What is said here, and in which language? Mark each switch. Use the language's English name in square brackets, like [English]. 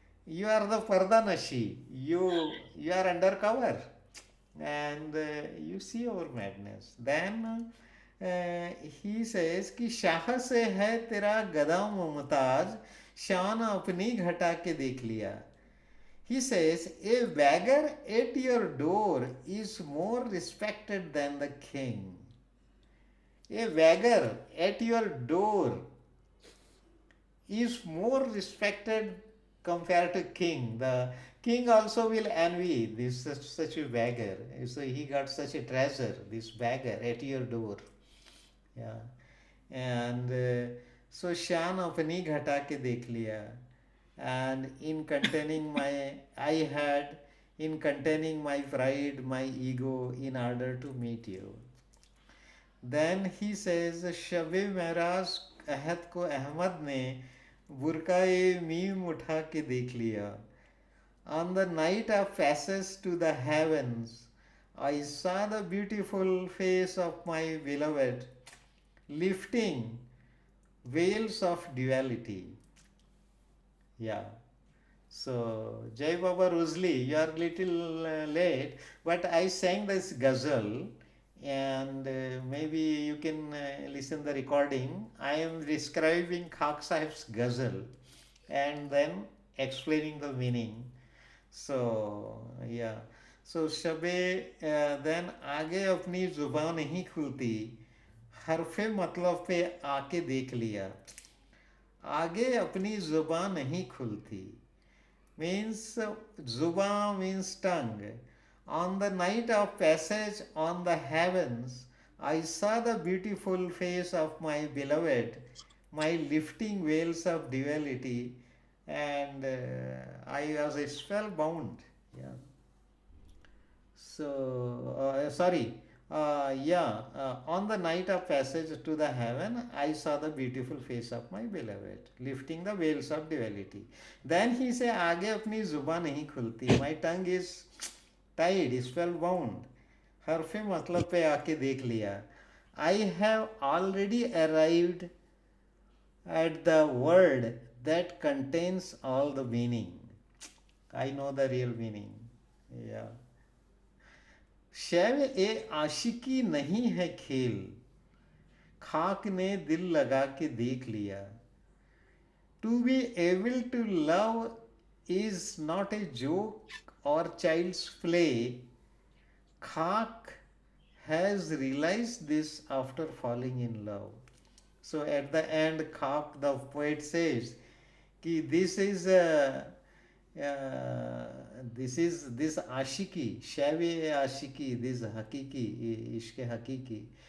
[English] You are the Pardanashi. You are undercover, and you see our madness. Then he says [Hindi] कि शाह से है तेरा गदा मुमताज, शान अपनी घटा के देख लिया. [English] He says, a beggar at your door is more respected than the king. A beggar at your door is more respected compared to king. The king also will envy this such a beggar. So he got such a treasure, this beggar at your door. Yeah. And so [Hindi] शान अपनी घटा के देख लिया. [English] And in containing my, I had in containing my pride, my ego, in order to meet you. Then he says, [Hindi] Shabe महराज अहद को अहमद ने बुरकाए meme उठा के देख लिया. [English] On the night of passage to the heavens, I saw the beautiful face of my beloved lifting veils of duality. Yeah. So, Jai Baba Rosli, you are little late, but I sang this ghazal, and maybe you can listen the recording. I am describing Khak Sahib's ghazal and then explaining the meaning. So, yeah. [Hindi] So, Shabe then आगे अपनी जुबान नहीं खुलती, हरफे मतलब पे आके देख लिया. आगे अपनी जुबान नहीं खुलती [English] means zuba means tongue. On the night of passage on the heavens, I saw the beautiful face of my beloved, my lifting veils of duality, and I was spellbound. Yeah. So, sorry. On the night of passage to the heaven, I saw the beautiful face of my beloved, lifting the veils of duality. Then he say, [Hindi] आगे अपनी जुबान नहीं खुलती. [English] My tongue is tied, spellbound. [Hindi] हरफे मतलब पे आके देख लिया. [English] I have already arrived at the word that contains all the meaning. I know the real meaning. Yeah. [Hindi] शैव ए आशिकी नहीं है खेल, खाक ने दिल लगा के देख लिया. [English] To be able to love is not a joke और child's play. Khak has realized this after falling in love. So at the end, Khak, the poet says, कि this ashiki, [Hindi] shavi ashiki, [English] this hakiki, [Hindi] ishke hakiki.